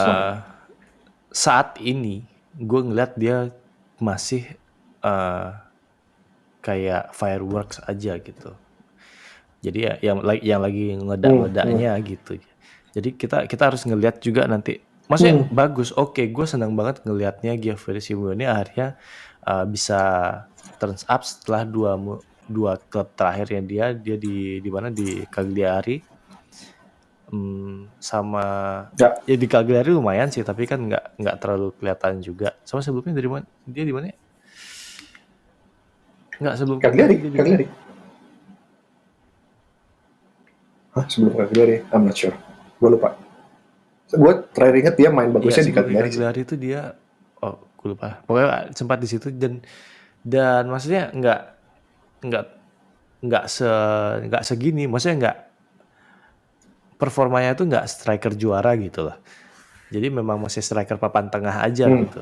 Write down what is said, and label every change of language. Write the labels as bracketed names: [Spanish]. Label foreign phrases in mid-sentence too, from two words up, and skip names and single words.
[Indonesian] Saat ini gue ngeliat dia masih kayak fireworks aja gitu. Jadi ya yang lagi ngeledak-ledaknya gitu. Jadi kita harus ngeliat juga nanti. Maksudnya bagus, oke, gue senang banget ngelihatnya Giovanni Simeone akhirnya bisa [English] turns up [Indonesian] setelah dua klub terakhirnya dia di mana, di Cagliari sama ya di Cagliari lumayan sih, tapi kan nggak terlalu kelihatan juga. Sama sebelumnya dari mana dia, di mana? Nggak, sebelum Cagliari. Sebelum Cagliari, [English] I'm not sure, [Indonesian] gue lupa. Gue terakhir ingat dia main bagusnya di Cagliari. Cagliari itu dia, gue lupa. Pokoknya sempat di situ dan maksudnya nggak segini, maksudnya performanya tuh nggak striker juara gitu lah. Jadi memang masih striker papan tengah aja gitu.